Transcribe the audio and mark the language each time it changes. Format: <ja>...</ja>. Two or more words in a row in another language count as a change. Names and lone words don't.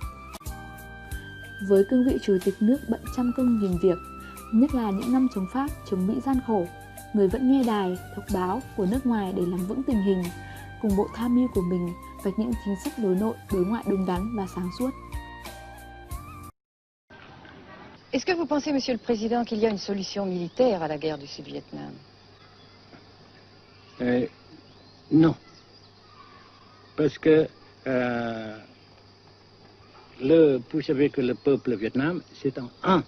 <vi>Với cương vị chủ tịch nước bận trăm công nghìn việc, nhất là những năm chống Pháp, chống Mỹ gian khổ, người vẫn nghe đài, đọc báo của nước ngoài để nắm vững tình hình, cùng bộ tham mưu của mình vạch những chính sách đối nội, đối ngoại đúng đắn và sáng suốt.</vi> <fr>Est-ce que vous pensez, Monsieur le Président, qu'il y a une solution militaire à la guerre du Sud-Vietnam? Non. Parce que vous savez que le peuple Vietnam, c'est en un.</fr>